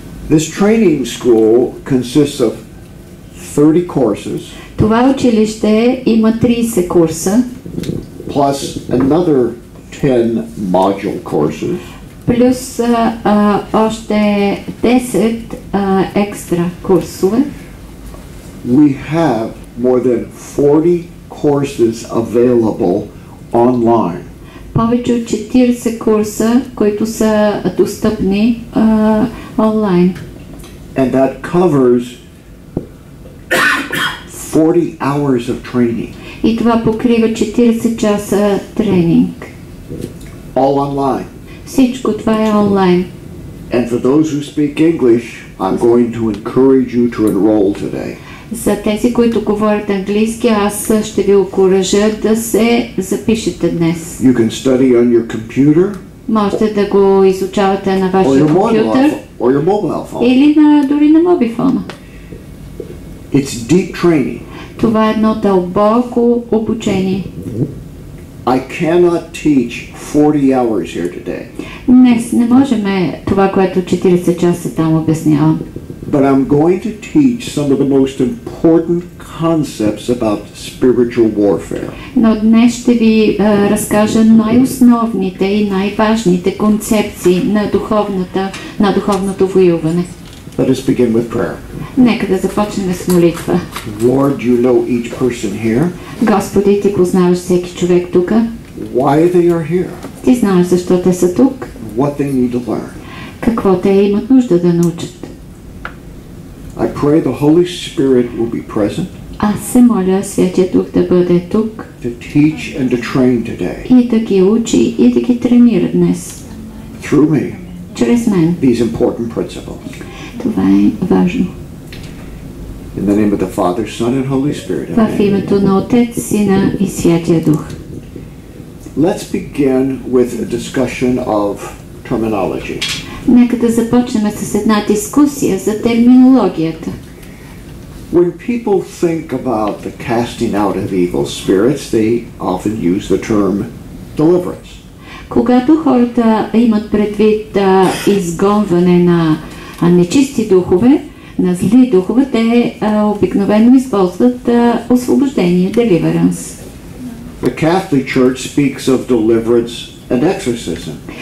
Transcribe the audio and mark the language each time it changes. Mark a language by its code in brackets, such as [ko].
[en] This training school consists of 30 courses. [bg] Това училище има 30 курса, [en] plus another 10 module courses. [bg] Плюс още 10 екстра курсове. [en] We have more than 40 courses available online. [bg] Повече от 40 курса, които са достъпни онлайн. [en] And that covers 40 hours of training. [bg] И това покрива 40 часа тренинг. [en] All online. [bg] Всичко това е онлайн. [en] And for those who speak English, I'm going to encourage you to enroll today. [bg] За тези, които говорят английски, аз ще ви окуража да се запишете днес. [en] You can study on your computer. [bg] Можете да го изучавате на вашия компютър [en] or your mobile phone. [bg] Или дори на мобифона. [en] It's deep training. [bg] Това е едно дълбоко обучение. [en] I cannot teach 40 hours here today. [bg] Днес не можем това, което 40 часа там обяснявам. [en] But I'm going to teach some of the most important concepts about spiritual warfare. [bg] Но днес ще ви разкажа най-основните и най-важните концепции на духовното воюване. [en] Let us begin with prayer. [bg] Нека да започнем с молитва. [en] Lord, you know each person here. [bg] Господи, ти познаваш всеки човек тук. [en] Why they are here. [bg] Ти знаеш защо те са тук. [en] What they need to learn. [bg] Какво те имат нужда да научат. [en] I pray the Holy Spirit will be present. [bg] Аз се моля Святия Дух да бъде тук. [en] To teach and to train today. [bg] И да ги учи и да ги тренира днес. [en] Through me. [bg] Чрез мен. [en] These important principles. [bg] Това е важно. [en] In the name of the Father, Son, and Holy Spirit. [bg] В името на Отец, Сина и Святия Дух. [en] Let's begin with a discussion of terminology. [bg] Нека да започнем с една дискусия за терминологията. [en] When people think about the casting out of evil spirits, they often use the term deliverance. [bg] Когато хората имат предвид изгонване на нечисти духове, на зли духове, те обикновено използват освобождение, deliverance. [en] The Catholic Church speaks of deliverance and exorcism.